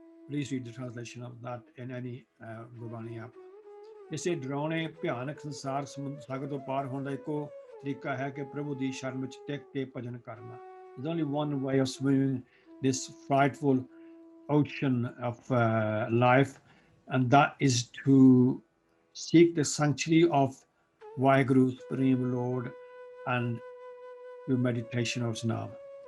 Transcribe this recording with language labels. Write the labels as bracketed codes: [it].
[en] Please read the translation of that in any Gurbani app. [pa] ਇਸੇ ਡਰਾਉਣੇ ਭਿਆਨਕ ਸੰਸਾਰ ਸਾਗਰ ਤੋਂ ਪਾਰ ਹੋਣ ਦਾ ਇੱਕੋ ਤਰੀਕਾ ਹੈ ਕਿ ਪ੍ਰਭੂ ਦੀ ਸ਼ਰਨ ਵਿੱਚ ਟਿਕ ਕੇ ਭਜਨ ਕਰਨਾ। [en] There's only one way of swimming this frightful ocean of life, and that is to seek the sanctuary of Vaheguru, Supreme Lord, and do meditation of his name.